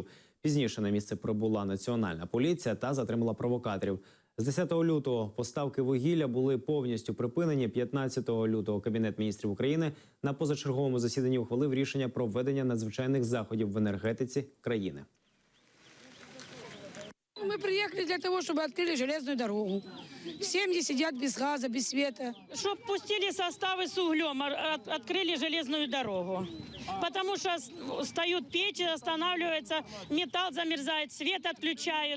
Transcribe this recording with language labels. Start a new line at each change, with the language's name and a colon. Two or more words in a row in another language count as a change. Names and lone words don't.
Ukrainian: Пізніше на місце прибула національна поліція та затримала провокаторів. З 10 лютого поставки вугілля були повністю припинені. 15 лютого Кабінет міністрів України на позачерговому засіданні ухвалив рішення про введення надзвичайних заходів в енергетиці країни.
Russian: Мы приехали для того, чтобы открыли железную дорогу. Семьи сидят без газа, без света. Чтоб пустили составы с углем, открыли железную дорогу. Потому что встают печи, останавливается, металл замерзает, свет отключают.